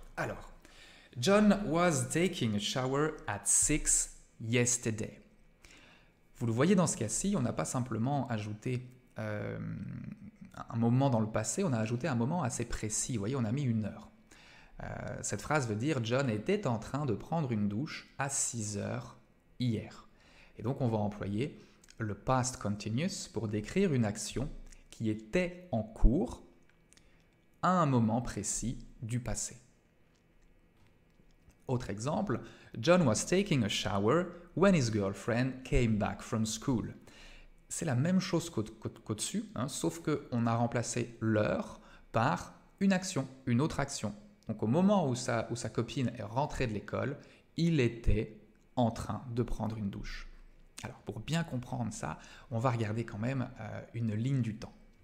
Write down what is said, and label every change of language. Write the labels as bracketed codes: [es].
[en] Alors, John was taking a shower at 6 yesterday. [fr] Vous le voyez dans ce cas-ci, on n'a pas simplement ajouté un moment dans le passé, on a ajouté un moment assez précis. Vous voyez, on a mis 1 heure. Cette phrase veut dire « John était en train de prendre une douche à 6 heures hier ». Et donc, on va employer le past continuous pour décrire une action qui était en cours à un moment précis du passé. Autre exemple, [en] John was taking a shower when his girlfriend came back from school. [fr] C'est la même chose qu'au-dessus, hein, sauf qu'on a remplacé l'heure par une action, une autre action. Donc au moment où sa copine est rentrée de l'école, il était en train de prendre une douche. Alors pour bien comprendre ça, on va regarder quand même une ligne du temps.